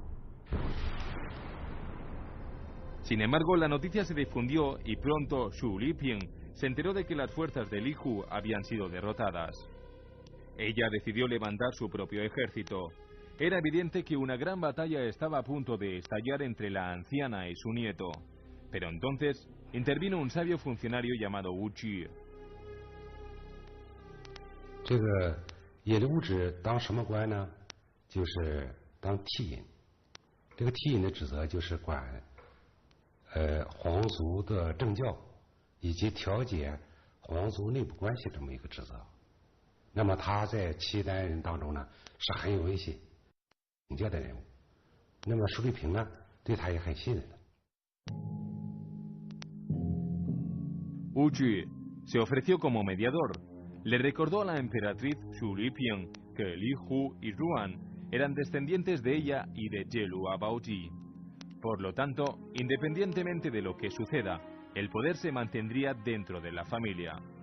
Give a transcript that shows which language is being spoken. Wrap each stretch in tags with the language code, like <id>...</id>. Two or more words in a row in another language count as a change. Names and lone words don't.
<es>Sin embargo, la noticia se difundió y pronto Xu Lipian se enteró de que las fuerzas de Li Hu habían sido derrotadas. Ella decidió levantar su propio ejército. Era evidente que una gran batalla estaba a punto de estallar entre la anciana y su nieto. Pero entonces intervino un sabio funcionario llamado Wu Qi.</es> <zh>这个耶律无止当什么官呢？就是当替尹。这个替尹的职责就是管皇族的政教以及调解皇族内部关系这么一个职责。那么他在契丹人当中呢是很有威信、警戒的人物。那么舒律平呢对他也很信任的。</zh> <es>Wu Qi se ofreció como mediador. Le recordó a la emperatriz Xu Lipian que Li Hu y Ruan eran descendientes de ella y de Yelua Baoji. Por lo tanto, independientemente de lo que suceda, el poder se mantendría dentro de la familia.</es>